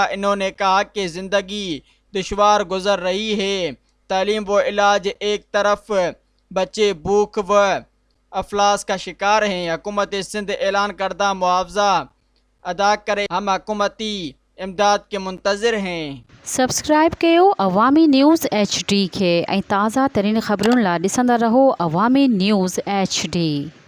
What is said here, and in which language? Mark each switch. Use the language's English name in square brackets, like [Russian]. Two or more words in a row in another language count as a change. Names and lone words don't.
[Urdu] انہوں نے کہا کہ زندگی دشوار گزر رہی ہے، تعلیم و علاج ایک طرف، بچے بھوک و افلاس کا شکار ہیں، حکومت سندھ اعلان کردہ معاوضہ ادا کرے، ہم حکومتی امداد کے منتظر ہیں۔ [Sindhi] سبسڪرائب कयो अवामी न्यूज़ HD खे ऐं ताज़ा तरीन ख़बरुनि लाइ ॾिसंदा रहो अवामी न्यूज़ HD।